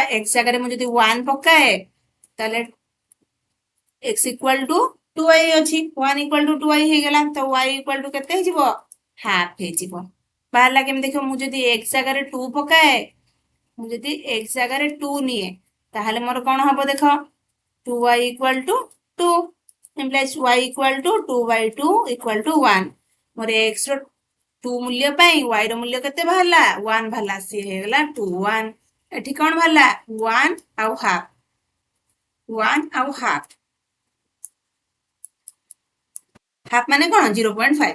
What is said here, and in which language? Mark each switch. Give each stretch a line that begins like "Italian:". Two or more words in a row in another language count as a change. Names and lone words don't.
Odia: x ଜାଗାରେ ମୁଁ ଯଦି 1 ପକାଏ ତାହେଲେ x = 2y ଅଛି, 1 = 2y ହେଇଗଲା। ତ y = କେତେ ହେଇଯିବ, ହାଫ ହେଇଯିବ। ବାହାରିଲା କେମିତି ଦେଖିବ, ମୁଁ ଯଦି x ଜାଗାରେ 2 ପକାଏ, ମୁଁ ଯଦି x ଜାଗାରେ 2 ନିଏ ତାହେଲେ ମୋର କଣ ହବ ଦେଖ, 2y = 2 implies y = 2/2 = 1। ମୋର x ର 2 ମୂଲ୍ୟ ପାଇଁ y ର ମୂଲ୍ୟ କେତେ ବାହାରିଲା, 1 ବାହାରିଲା। ସିଏ ହେଇଗଲା 2 1। ଏଠି କଣ ବାହାରିଲା, 1 ଆଉ ହାଫ, 1 ଆଉ ହାଫ। ହାଫ ମାନେ କଣ, 0.5।